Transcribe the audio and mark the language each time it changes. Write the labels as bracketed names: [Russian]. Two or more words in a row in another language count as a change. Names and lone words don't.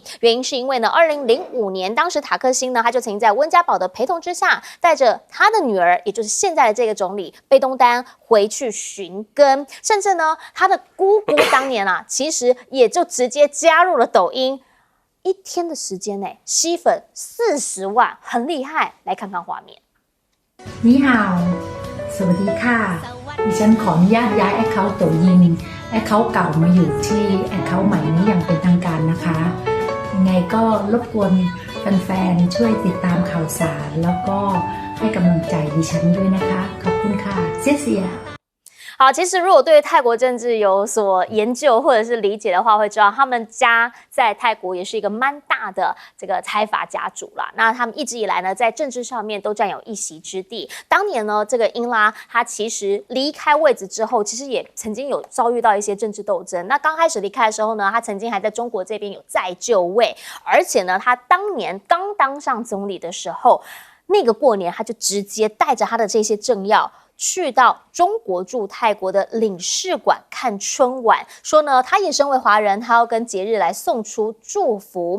[Chinese] 原因是因为呢，2005年当时塔克辛呢，他就曾经在温家宝的陪同之下，带着他的女儿，也就是现在的这个总理贝东丹回去寻根，甚至呢，他的姑姑当年其实也就直接加入了抖音，1天的时间吸粉40万，很厉害。来看看画面。你好， [Thai] สวัสดีค่ะดิฉันขออนุญาตย้ายแอคเคาท์抖音แอคเคาท์เก่ามาอยู่ที่แอคเคาท์ใหม่นี้อย่างเป็นทางการนะคะยังไงก็รบกวนแฟนๆช่วยติดตามข่าวสารแล้วก็ให้กำลังใจดิฉันด้วยนะคะขอบคุณค่ะ谢谢 [Chinese] 好，其实如果对泰国政治有所研究或者是理解的话，会知道他们家在泰国也是一个蛮大的这个财阀家族啦。那他们一直以来呢，在政治上面都占有一席之地。当年呢，这个英拉他其实离开位置之后，其实也曾经有遭遇到一些政治斗争。那刚开始离开的时候呢，他曾经还在中国这边有再就位，而且呢，他当年刚当上总理的时候，那个过年他就直接带着他的这些政要去到中国驻泰国的领事馆看春晚，说呢，他也身为华人，他要跟节日来送出祝福。